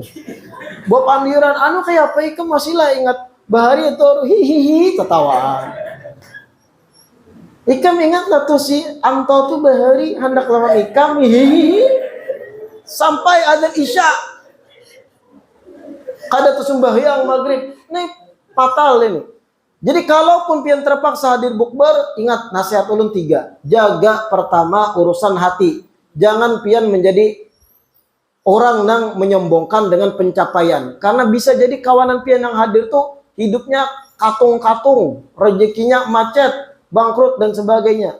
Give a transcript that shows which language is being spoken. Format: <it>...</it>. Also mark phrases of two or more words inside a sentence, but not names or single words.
<bjn>Bepandiran, anu kayak apa ikam masih lah ingat bahari itu hihihi ketawaan. Ikam ingat lah tuh si Anto tuh bahari hendak lawan ikam hihihi.</bjn> <id>Sampai adzan isya.</id> <bjn>Kada sembahyang maghrib.</bjn> <id>Ini fatal ini.</id> <bjn>Jadi kalaupun pian terpaksa hadir bukber, ingat nasihat ulun 3. Jaga pertama urusan hati. Jangan pian menjadi orang yang menyombongkan dengan pencapaian. Karena bisa jadi kawanan pian yang hadir tuh hidupnya katung-katung, rezekinya macet, bangkrut dan sebagainya.</bjn>